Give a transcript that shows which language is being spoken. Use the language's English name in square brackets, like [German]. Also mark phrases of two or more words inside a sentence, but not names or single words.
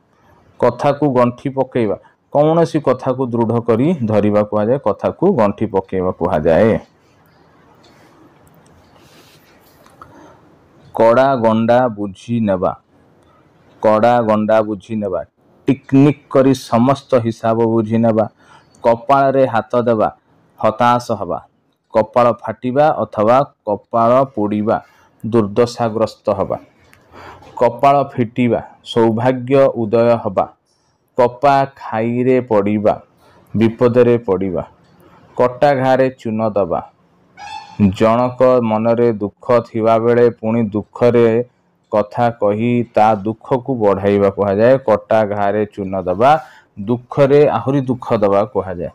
[Odia] କଥା କୁ ଗଣ୍ଠି ପକାଇବା କୌଣସି କଥା କୁ ଦୃଢ଼ କରି ଧରିବା କୁହାଯାଏ, କଥା କୁ ଗଣ୍ଠି ପକାଇବା କୁହାଯାଏ। କଡ଼ା ଗଣ୍ଡା ବୁଝି ନେବା, କଡ଼ା ଗଣ୍ଡା ବୁଝି ନେବା, ଟିକିନିଖି କରି ସମସ୍ତ ହିସାବ ବୁଝି ନେବା, କପାଳ ରେ ହାତ ଦେବା, ହତାଶ ହେବା, କପାଳ ଫାଟିବା ଅଥବା କପାଳ ପୋଡ଼ିବା, ଦୁର୍ଦ୍ଦଶାଗ୍ରସ୍ତ ହେବା, କପାଳ ଫିଟିବା, ସୌଭାଗ୍ୟ ଉଦୟ ହେବା, କପା ଖାଇରେ ପଡ଼ିବା, ବିପଦରେ ପଡ଼ିବା, କଟା ଘାରେ ଚୂନ ଦେବା, ଜନକ ମନରେ ଦୁଃଖ ଥିବା ବେଳେ ପୁଣି ଦୁଃଖରେ କଥା କହି ତା ଦୁଃଖ କୁ ବଢ଼ାଇବା କୁହାଯାଏ, କଟା ଘାରେ ଚୂନ ଦେବା, ଦୁଃଖରେ ଆହୁରି ଦୁଃଖ ଦେବା କୁହାଯାଏ।